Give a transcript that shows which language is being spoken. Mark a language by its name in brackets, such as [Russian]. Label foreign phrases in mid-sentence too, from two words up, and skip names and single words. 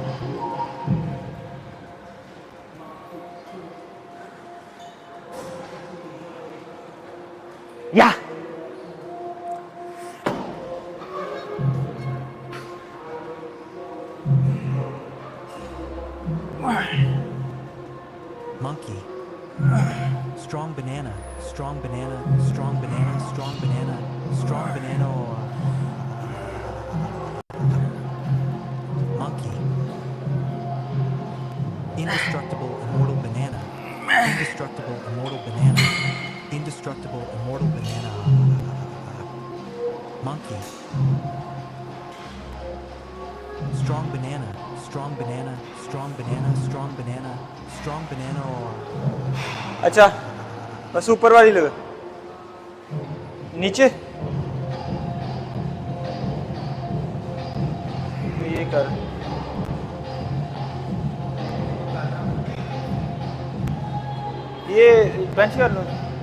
[English] Yeah. Monkey. Strong banana, strong banana, strong banana, strong banana, strong banana. Oh, monkey. Indestructible, immortal banana. Indestructible, immortal banana. Indestructible, immortal banana. Monkey. Strong banana, strong banana, strong banana, strong banana, strong banana. [Hindi] अच्छा, बस ऊपर वाली लगा. नीचे. ये कर. ये बेंच कर लो.